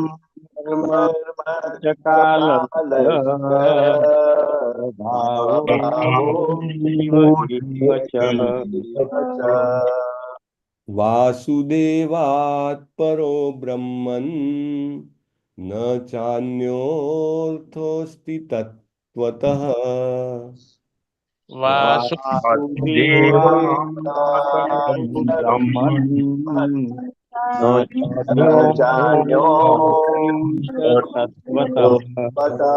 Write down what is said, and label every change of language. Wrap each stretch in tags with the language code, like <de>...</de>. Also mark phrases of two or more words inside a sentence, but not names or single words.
<sa>કર્મ કર્મ ચ ચ કાલસ્ય કાલશ્ચ ભાવો સ્વભાવો જીવ એવ ચ. એવ ચ. વાસુદેવાત પરો બ્રહ્મન न चान्योऽर्थोऽस्ति तत्त्वतः वासुदेवात्मकं ब्रह्मन् न न चान्यो तत्त्वतः</sa>